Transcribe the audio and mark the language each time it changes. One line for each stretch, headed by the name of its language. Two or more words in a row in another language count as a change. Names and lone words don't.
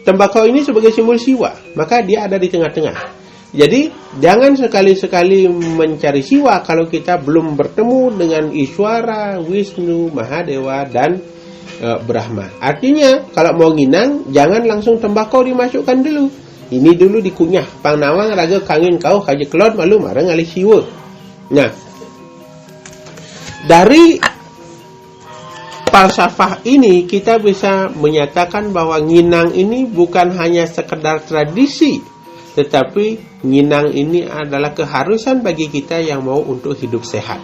Indonesian: tembakau ini sebagai simbol siwa, maka dia ada di tengah-tengah. Jadi jangan sekali-sekali mencari siwa kalau kita belum bertemu dengan Iswara, Wisnu, Mahadewa, dan Brahma. Artinya kalau mau nginang, jangan langsung tembakau dimasukkan dulu. Ini dulu dikunyah.
Balinese: Pangnawang raga kangin kau kaje kelot malu marang ali siwa.
Indonesian: Nah, dari falsafah ini kita bisa menyatakan bahwa nginang ini bukan hanya sekedar tradisi, tetapi nginang ini adalah keharusan bagi kita yang mau untuk hidup sehat.